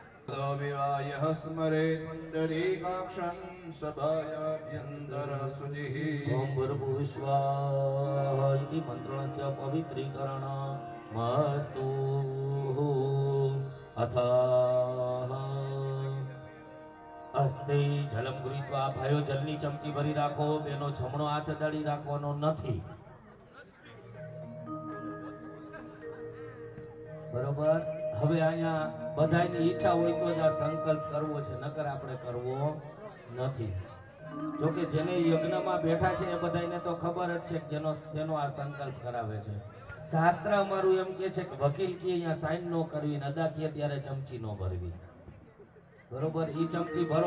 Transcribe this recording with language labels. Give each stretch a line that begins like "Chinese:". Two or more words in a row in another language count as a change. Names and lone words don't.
Sanskrit: तो विवायः स्मरे पुण्डरीकाक्षं सभायाभ्यन्तर शुचिः ओम भूर्भुवस्सुवः इति मन्त्रस्य पवित्रीकरणमस्तु अथ અસ્તે જલમ ગૃહીત્વા
Gujarati: ભાઈઓ જલની ચમચી ભરી રાખો બેનો જમણો હાથ અડાડી રાખવાનો નથી બરોબર હવે અહીંયા બધાની ઈચ્છા હોય તો જ આ સંકલ્પ કરવો છે નકર આપણે કરવો નથી જો કે જેને યજ્ઞમાં બેઠા છે એ બધાને તો ખબર જ છે કે જેનો આ સંકલ્પ કરાવે છે શાસ્ત્ર અમારું એમ કે છે કે વકીલ કે અહીંયા સાઈન ન કરવી ને અદા કે ત્યારે ચમચી ન ભરવી બરોબર ઈ ચમચી ભરો